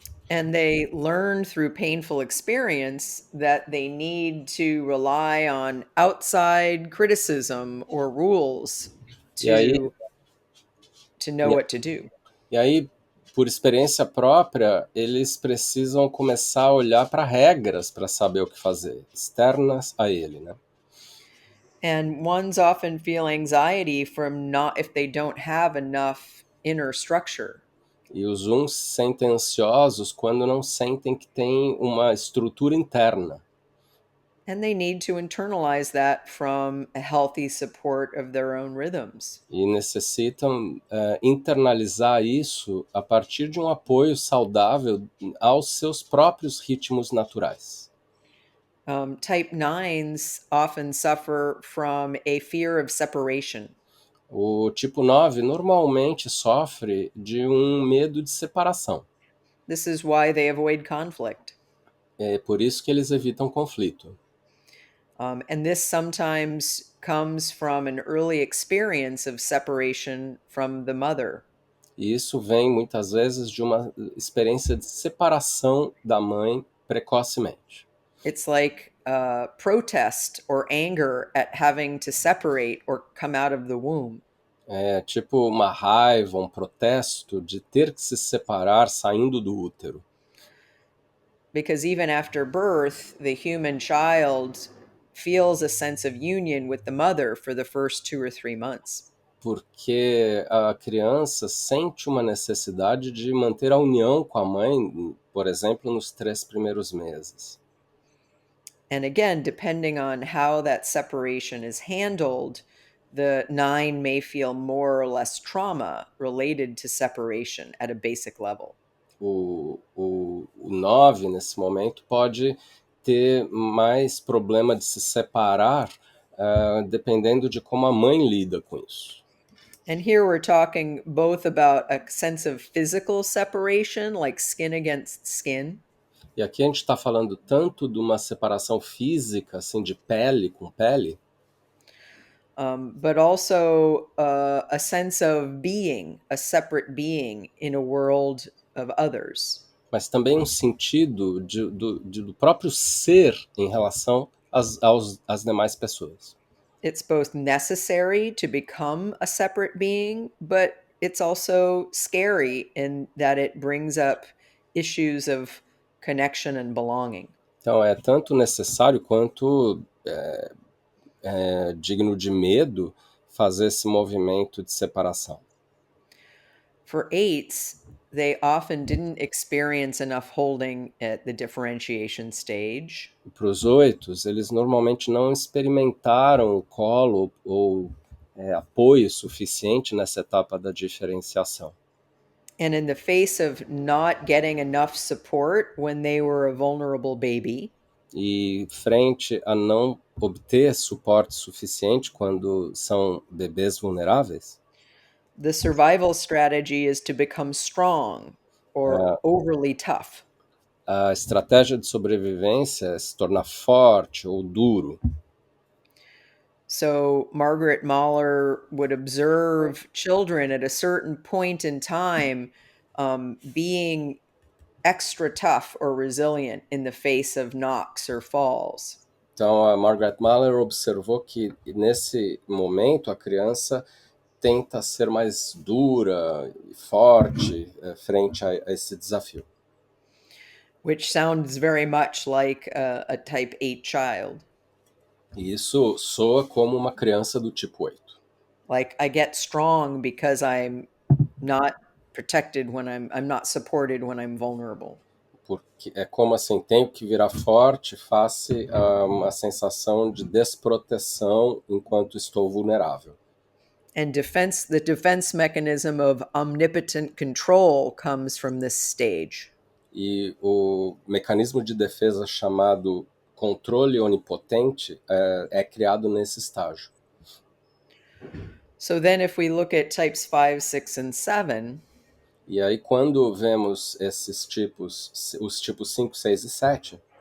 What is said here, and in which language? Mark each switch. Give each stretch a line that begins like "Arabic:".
English: And they learn through painful experience that they need to rely on outside criticism or rules
Portuguese: E aí,
English: to know what to do.
Portuguese: E aí, por experiência própria, eles precisam começar a olhar para regras para saber o que fazer, externas a ele, né?
English: And ones often feel anxiety from not if they don't have enough inner structure.
Portuguese: E os uns se sentem ansiosos quando não sentem que tem uma estrutura interna.
English: And they need to internalize that from a healthy support of their own rhythms.
Portuguese: E necessitam internalizar isso a partir de um apoio saudável aos seus próprios ritmos naturais.
English: Type 9s often suffer from a fear of separation.
Portuguese: O tipo 9 normalmente sofre de um medo de separação.
English: This is why they avoid conflict.
Portuguese: É por isso que eles evitam conflito.
English: And this sometimes comes from an early experience of separation from the mother.
Portuguese: E isso vem muitas vezes de uma experiência de separação da mãe precocemente.
English: It's like protest or anger at having to separate or come out of the womb.
Portuguese: É tipo uma raiva, um protesto de ter que se separar saindo do útero.
English: because even after birth, the human child feels a sense of union with the mother for the first 2 or 3 months.
Portuguese: Porque a criança sente uma necessidade de manter a união com a mãe, por exemplo, nos 3 primeiros meses.
English: And again, depending on how that separation is handled, the nine may feel more or less trauma related to separation at a basic level.
Portuguese: O 9, nesse momento, pode ter mais problema de se separar, dependendo de como a mãe lida com isso.
English: And here we're talking both about a sense of physical separation, like skin against skin,
Portuguese: E aqui a gente está falando tanto de uma separação física, assim, de pele com pele,
English: but also a sense of being a separate being in a world of others.
Portuguese: mas também um sentido do próprio ser em relação às demais pessoas.
English: It's both necessary to become a separate being, but it's also scary in that it brings up issues of connection and belonging.
Portuguese: Então é tanto necessário quanto digno de medo fazer esse movimento de separação.
English: For eights, they often didn't experience enough holding at the differentiation stage.
Portuguese: Para os 8, eles normalmente não experimentaram o colo ou apoio suficiente nessa etapa da diferenciação.
English: And in the face of not getting enough support when they were a vulnerable baby,
Portuguese: E frente a não obter suporte suficiente quando são bebês vulneráveis,
English: the survival strategy is to become strong or overly tough.
Portuguese: a estratégia de sobrevivência é se tornar forte ou duro.
English: So Margaret Mahler would observe children at a certain point in time being extra tough or resilient in the face of knocks or falls.
Portuguese: Então a Margaret Mahler observou que nesse momento a criança tenta ser mais dura e forte frente a esse desafio.
English: Which sounds very much like a type 8 child.
Portuguese: E isso soa como uma criança do tipo 8.
English: Like I get strong because I'm not protected when I'm not supported when I'm vulnerable.
Portuguese: Porque é como assim, tenho que virar forte face a uma sensação de desproteção enquanto estou vulnerável.
English: And the defense mechanism of omnipotent control comes from this stage.
Portuguese: E o mecanismo de defesa chamado controle onipotente é criado nesse estágio.
English: So then if we look at types 5, 6 and 7,
Portuguese: E aí quando vemos esses tipos, os tipos 5, 6 e 7,